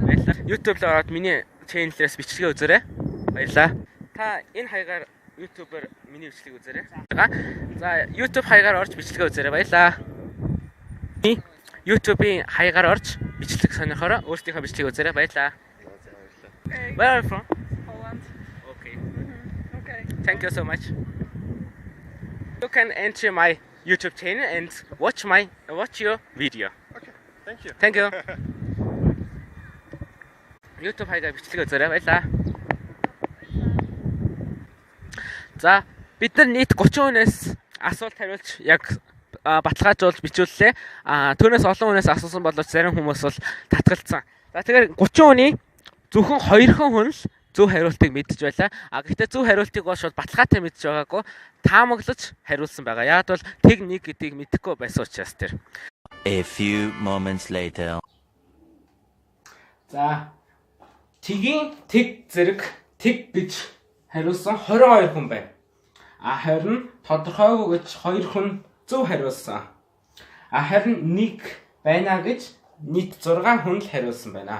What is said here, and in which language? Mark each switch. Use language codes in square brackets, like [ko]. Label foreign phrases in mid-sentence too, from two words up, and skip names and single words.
[mn] Баярлалаа. YouTube-д ороод миний channel-ээс бичлэгээ үзээрэй. Баярлалаа. Та энэ хаягаар YouTube-оор миний бичлэгийг үзээрэй. За YouTube хаягаар орж бичлэгээ үзээрэй. Баярлалаа. YouTube-ийн хаягаар орж бичлэг сонирхороо өөрсдийнхөө бичлэгийг үзээрэй. Баярлалаа. [en] Where are you from? Holland. Okay. Okay. Thank you so much. You can enter my YouTube channel and watch your video. Okay. Thank you. Thank you. [mn] YouTube хаягаар бичлэгээ үзээрэй. Баярлалаа. За бид нар нийт 30 хүнээс асуулт хариулж яг баталгаажуулж бичүүллээ. Түүнээс олон хүнээс асуусан боловч зарим хүмүүс бол татгалцсан. За тэгэхээр 30 хүний зөвхөн 2 хүн л зөв хариултыг мэдж байлаа. Гэхдээ зөв хариултыг бол шууд баталгаатай мэдж байгаагүй таамаглаж хариулсан байгаа. Яг бол тэг нэг гэдгийг мэдэхгүй байсан учраас тэр. A few moments later. За тэгийн тэг зэрэг тэг гэж хариулсан 22 хүн байна. Харин тодорхойгүй гэж 2 хүн зөв хариулсан. Харин нэг байна гэж нийт 6 хүн л хариулсан байна.